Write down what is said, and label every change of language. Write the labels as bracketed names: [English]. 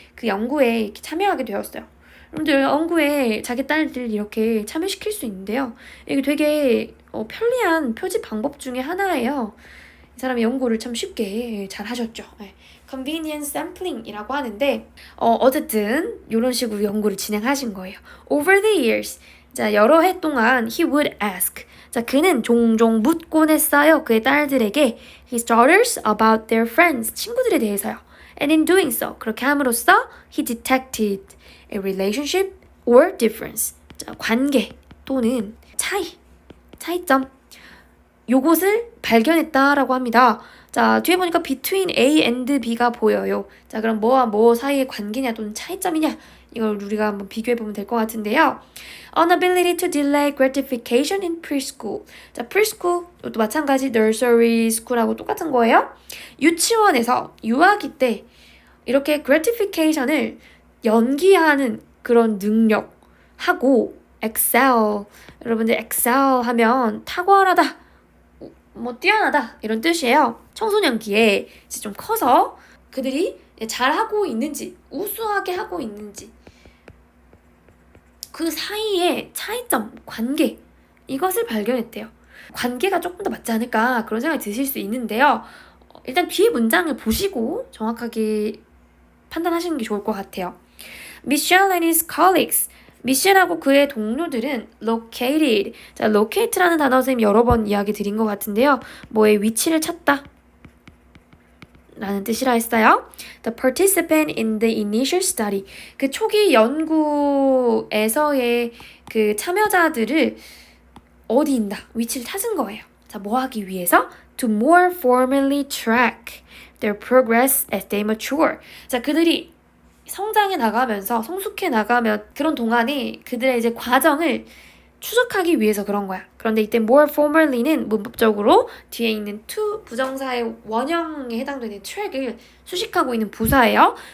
[Korean] 그 연구에 이렇게 참여하게 되었어요. 여러분들 연구에 자기 딸들 이렇게 참여시킬 수 있는데요. 이게 되게 편리한 표지 방법 중에 하나예요. 이 사람이 연구를 참 쉽게 잘 하셨죠. 네. convenience sampling이라고 하는데 어쨌든 이런 식으로 연구를 진행하신 거예요. [English] Over the years, [Korean] 자 여러 해 동안 [English] he would ask. [Korean] 자 그는 종종 묻곤 했어요. 그의 딸들에게 [English] his daughters about their friends. [Korean] 친구들에 대해서요. [English] And in doing so, [Korean] 그렇게 함으로써 [English] he detected a relationship or difference. [Korean] 자, 관계 또는 차이점. 요것을 발견했다라고 합니다. 자, 뒤에 보니까 [English] between A and B [Korean] 가 보여요. 자, 그럼 뭐와 뭐 사이의 관계냐 또는 차이점이냐? 이걸 우리가 한번 비교해보면 될 것 같은데요. [English] Inability to delay gratification in preschool. [Korean] 자, preschool, 이것도 마찬가지 nursery school하고 똑같은 거예요. 유치원에서 유아기 때 이렇게 gratification을 연기하는 그런 능력하고 excel. 여러분들 excel 하면 탁월하다, 뛰어나다 이런 뜻이에요. 청소년기에 이제 좀 커서 그들이 잘하고 있는지, 우수하게 하고 있는지 그 사이의 차이점, 관계 이것을 발견했대요. 관계가 조금 더 맞지 않을까 그런 생각이 드실 수 있는데요. 일단 뒤에 문장을 보시고 정확하게 판단하시는 게 좋을 것 같아요. [English] Michelle and his colleagues. [Korean] 미셸하고 그의 동료들은 located. 자, locate라는 단어 선생님 여러 번 이야기 드린 것 같은데요. 뭐의 위치를 찾다 라는 뜻이라 했어요. [English] The participant in the initial study. [Korean] 그 초기 연구에서의 그 참여자들을 어디 있나 위치를 찾은 거예요. 자, 뭐 하기 위해서? [English] To more formally track their progress as they mature. [Korean] 자, 그들이 성장해 나가면서 성숙해 나가면 그런 동안에 그들의 이제 과정을 추적하기 위해서 그런 거야. 그런데 이때 more formally는 문법적으로 뒤에 있는 to 부정사의 원형에 해당되는 track을 수식하고 있는 부사예요.